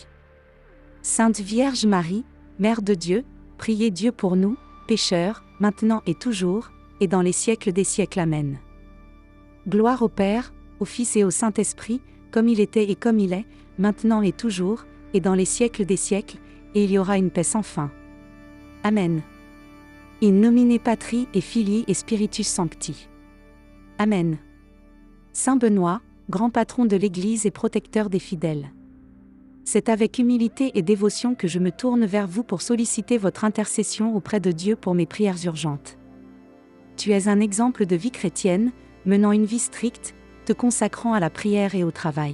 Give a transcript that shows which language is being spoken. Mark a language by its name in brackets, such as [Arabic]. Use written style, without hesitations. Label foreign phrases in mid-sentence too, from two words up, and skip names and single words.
[French] Sainte Vierge Marie, Mère de Dieu, priez Dieu pour nous, pécheurs, maintenant et toujours, et dans les siècles des siècles. Amen. Gloire au Père, au Fils et au Saint-Esprit, comme il était et comme il est, maintenant et toujours, et dans les siècles des siècles, et il y aura une paix sans fin. Amen. [Latin] In nomine Patri et Filii et Spiritus Sancti. Amen. [French] Saint Benoît, grand patron de l'Église et protecteur des fidèles. C'est avec humilité et dévotion que je me tourne vers vous pour solliciter votre intercession auprès de Dieu pour mes prières urgentes. Tu es un exemple de vie chrétienne, menant une vie stricte, te consacrant à la prière et au travail.